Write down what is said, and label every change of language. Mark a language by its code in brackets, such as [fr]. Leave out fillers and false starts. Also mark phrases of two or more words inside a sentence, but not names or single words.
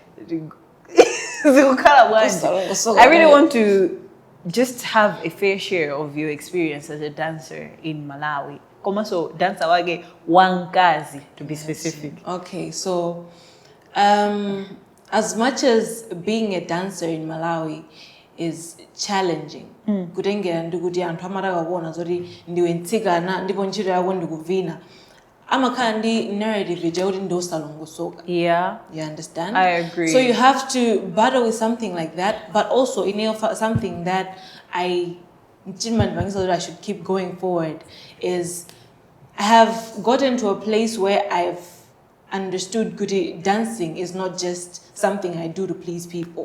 [en] I really want to just have a fair share of your experience as a dancer in Malawi. So dancer [ny] wage wankazi, [en] to be specific. Okay, so as much as being a dancer in Malawi is challenging, [ny] kutengera ndikuti anthu amatakakuona zoti ndiwe mtsikana ndipo ntchito yako ndikuvina, amakhala ndi narrative ija kuti ndosalongosoka. [en] Yeah, you understand? I agree. So you have to battle with something like that, but also something that I should keep going forward is I have gotten to a place where I've understood good dancing is not just something I do to please people.